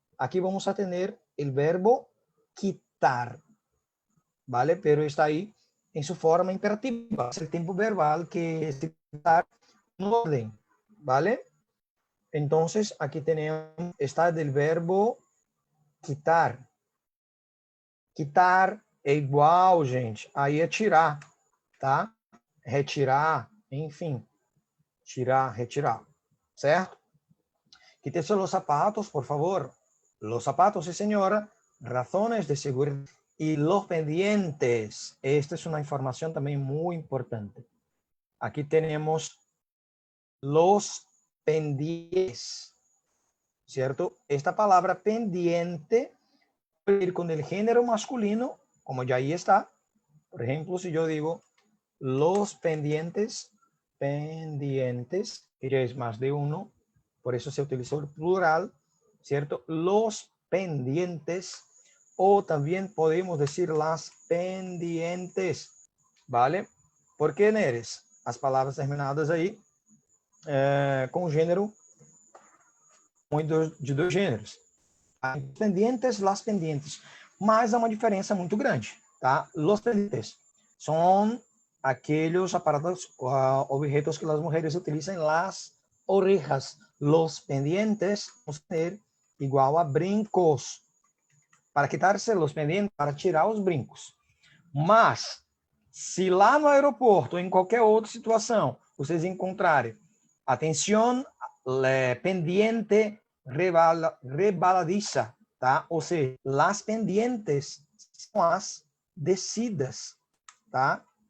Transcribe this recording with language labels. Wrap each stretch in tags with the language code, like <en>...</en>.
<es>Aquí vamos a tener el verbo quitar, ¿vale? Pero está ahí en su forma imperativa. Es el tiempo verbal que es quitar en orden, ¿vale? Entonces, aquí tenemos, está del verbo quitar.</es> <pt>Quitar é igual, gente, aí é tirar, tá? Retirar, enfim. Tirar, retirar, certo?</pt> <es>Quítese los zapatos, por favor. Los zapatos, sí, señora. Razones de seguridad. Y los pendientes. Esta es una información también muy importante. Aquí tenemos los pendientes, ¿cierto? Esta palabra pendiente puede ir con el género masculino, como ya ahí está. Por ejemplo, si yo digo los pendientes, que ya es más de uno, por eso se utilizó el plural, ¿cierto? Los pendientes, o también podemos decir las pendientes, ¿vale? ¿Por qué, Neres?</es> <pt>As palavras terminadas aí com o gênero de dois gêneros.</pt> <es>Pendientes, las pendientes.</es> <pt>Mas há uma diferença muito grande, tá?</pt> <es>Los pendientes</es> <pt>são aqueles aparatos, objetos que as mulheres utilizam</pt> <es>em las orejas. Los pendientes</es> <pt>vamos ter igual a brincos.</pt> <es>Para quitar-se los pendientes,</es> <pt>para tirar os brincos. Mas, se lá no aeroporto ou em qualquer outra situação, vocês encontrarem, atenção,</pt> <es>pendiente rebaladiza,</es> <pt>tá? Ou seja,</pt> <es>las pendientes</es> <pt>são as descidas, tá?</pt>